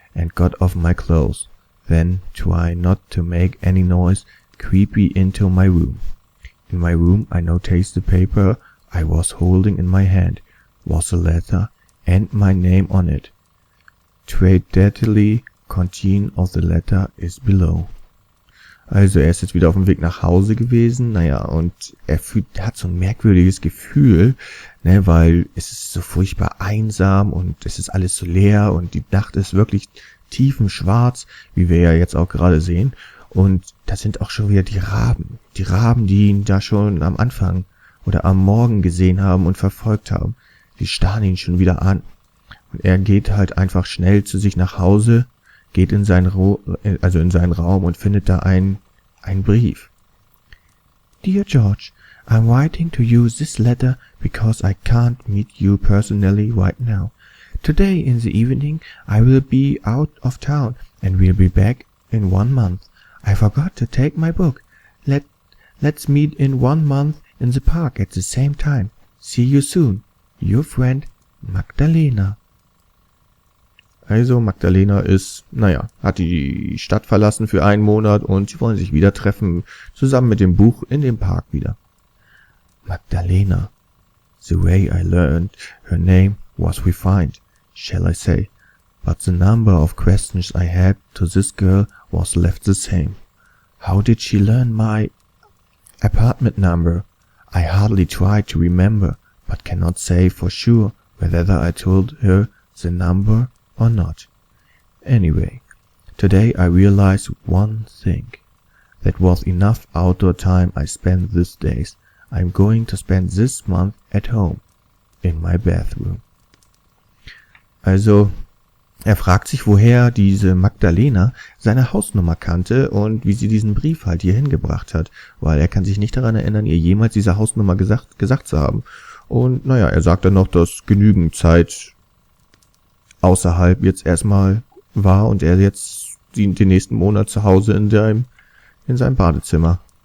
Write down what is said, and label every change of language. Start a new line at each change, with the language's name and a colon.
English: and got off my clothes. Then, trying not to make any noise, creepy into my room. In my room I noticed the paper I was holding in my hand was a letter and my name on it. Tragically, content of the letter is below.
German: Also er ist jetzt wieder auf dem Weg nach Hause gewesen, naja, und er hat so ein merkwürdiges Gefühl, ne, weil es ist so furchtbar einsam und es ist alles so leer und die Nacht ist wirklich tiefenschwarz, wie wir ja jetzt auch gerade sehen, und da sind auch schon wieder die Raben, die ihn da schon am Anfang oder am Morgen gesehen haben und verfolgt haben, die starren ihn schon wieder an. Und er geht halt einfach schnell zu sich nach Hause, geht in seinen Raum und findet da einen Brief.
English: Dear George, I'm writing to you this letter because I can't meet you personally right now. Today in the evening I will be out of town and will be back in 1 month. I forgot to take my book. Let's meet in 1 month in the park at the same time. See you soon. Your friend Magdalena.
German: Also Magdalena hat die Stadt verlassen für 1 Monat und sie wollen sich wieder treffen, zusammen mit dem Buch in dem Park wieder.
English: Magdalena. The way I learned her name was refined, shall I say, but the number of questions I had to this girl was left the same. How did she learn my apartment number? I hardly tried to remember, but cannot say for sure whether I told her the number or not. Anyway, today I realized one thing. That was enough outdoor time I spent these days. I'm going to spend this month at home, in my bathroom.
German: Also, er fragt sich, woher diese Magdalena seine Hausnummer kannte und wie sie diesen Brief halt hier hingebracht hat, weil er kann sich nicht daran erinnern, ihr jemals diese Hausnummer gesagt zu haben. Und naja, er sagt dann noch, dass genügend Zeit außerhalb jetzt erstmal war und er jetzt den nächsten Monat zu Hause in seinem Badezimmer.